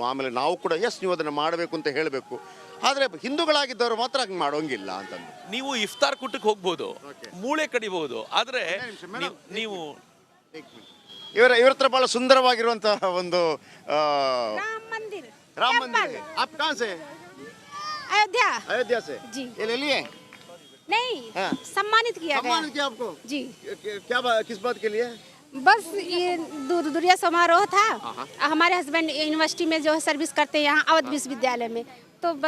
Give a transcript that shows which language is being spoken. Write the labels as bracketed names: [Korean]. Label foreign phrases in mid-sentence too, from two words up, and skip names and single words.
[Kannada] ಆಮೇಲೆ ನಾವು ಕೂಡ ಎಸ್ ನೀವು ಅದನ್ನು ಮಾಡಬೇಕು ಅಂತ ಹೇಳಬೇಕು. ಆದರೆ ಹಿಂದೂಗಳಾಗಿದ್ದವರು ಮಾತ್ರ ಹಂಗೆ ಮಾಡೋಂಗಿಲ್ಲ ಅಂತಂದು. ನೀವು ಇಫ್ತಾರ್ ಕೂಟಕ್ಕೆ ಹೋಗ್ಬೋದು, ಮೂಳೆ ಕಡಿಬಹುದು. ಆದರೆ ನೀವು ಇವರ ಹತ್ರ ಬಹಳ ಸುಂದರವಾಗಿರುವಂತಹ ಒಂದು ರಾಮ ಮಂದಿರ. [Hindi] आप कहाँ से? अयोध्या से जी। ये ले लिए? नहीं, सम्मानित किया आपको जी। क्या किस बात के लिए? बस ये दूरिया समारोह था। हमारे हस्बैंड यूनिवर्सिटी में जो है सर्विस करते हैं यहाँ अवध विश्वविद्यालय में, तो बस